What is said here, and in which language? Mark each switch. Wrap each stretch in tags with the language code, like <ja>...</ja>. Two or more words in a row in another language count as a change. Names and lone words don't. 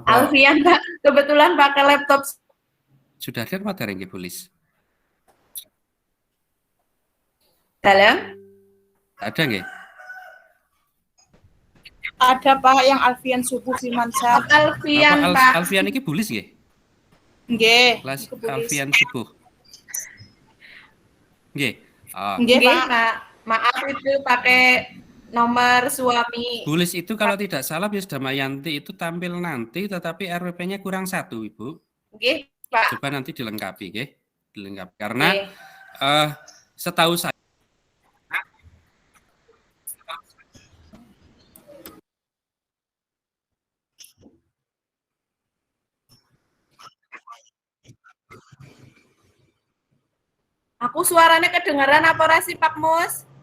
<id>Alfian Pak, kebetulan pakai laptop. Sudah ada materi nggih Bulis? Halo? Ada nggih? Ada Pak yang Alfian Subuh Firmansyah. Alfian Pak. Alfian ini Bulis nggih? Nggih. Alfian Subuh. Nggih. Nggih Pak. Maaf itu pakai nomor suami. Bulis itu kalau tidak salah Bis Damayanti itu tampil nanti tetapi RWP-nya kurang 1 Ibu. Nggih Pak. Coba nanti dilengkapi nggih. Dilengkapi karena setahu saya Aku suaranya kedengaran apa ora sih Pak Mus?</id>